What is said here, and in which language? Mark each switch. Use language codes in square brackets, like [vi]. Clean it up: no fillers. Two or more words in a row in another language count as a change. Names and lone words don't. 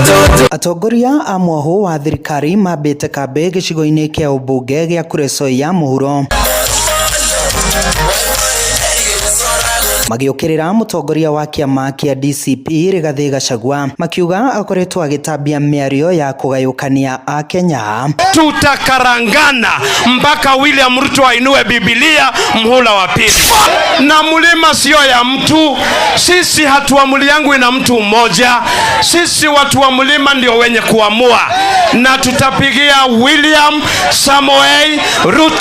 [ki] Atongoria a mwoho wa thirikari mambite kambe gicigo-ini kia ubunge gia Kuresoi ya muhuro magiukirira mutongoria wa kiama kia DCP Rigathi Gachagua makiuga akoretwo agitambia miario ya kugayukania a Kenya. [sw] Tutakarangana mpaka William Ruto ainue Biblia mhula wa pili. Na mlima sio ya mtu, sisi hatuamuli yangu ina mtu mmoja, sisi watu wa mlima ndio wenye kuamua, na tutapigia William Samoei Ruto.